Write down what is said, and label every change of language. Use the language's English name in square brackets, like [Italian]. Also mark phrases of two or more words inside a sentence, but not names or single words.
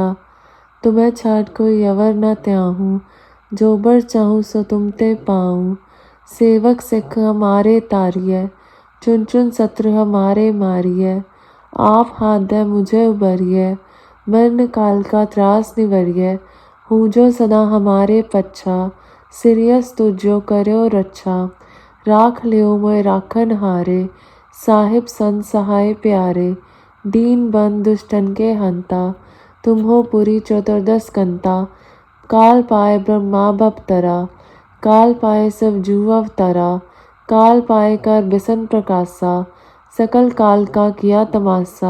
[Braj] तुम्हें छाड़ कोई अवर न त्याहूँ जो बर चाहूँ सो तुम ते पाऊँ। सेवक सिख हमारे तारिए चुन चुन शत्रु हमारे मारिए। आप हाथ दे मुझे उबरिए मरण काल का त्रास निवरिए। हूँ जो सदा हमारे पच्छा सिरियस तुझो करो रच्छा। राख लियो मोए राखन हारे साहिब संत सहाय प्यारे। दीन बंद दुष्टन के हंता तुम हो पुरी चतुर्दश कंता। काल पाए ब्रह्मा बपतरा काल पाए सब जीव अवतरा। काल पाए कर बिसन प्रकाशा सकल काल का किया तमाशा।